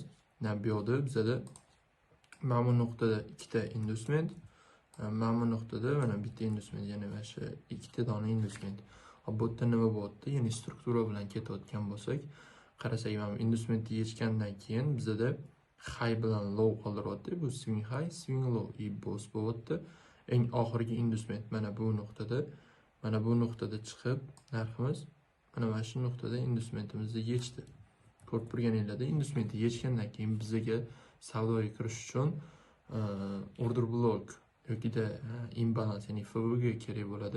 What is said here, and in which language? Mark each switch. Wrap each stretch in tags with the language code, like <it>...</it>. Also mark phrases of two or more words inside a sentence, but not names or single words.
<uz>Bu yoqda bizda mana bu nuqtada ikkita indument, mana bu nuqtada mana bitta indument, ya'ni mana shu ikkita dona indument. Hop, bu yerda nima bo'lyapti? Ya'ni struktura bilan ketayotgan bo'lsak, qarasak, mana indumentni yechgandan keyin bizda high bilan low qoldiryapti. Bu</uz> <en>swing high, swing low</en> <uz>boss bo'lyapti. Eng oxirgi indument mana bu nuqtada chiqib narximiz mana shu nuqtada indumentimizni yechdi. Ko'rib turganingizda indumentni yechgandan keyin bizga savdoga kirish uchun</uz> <en>order block</en> <uz>yoki imbalans, ya'ni FVG kerak bo'ladi.</uz>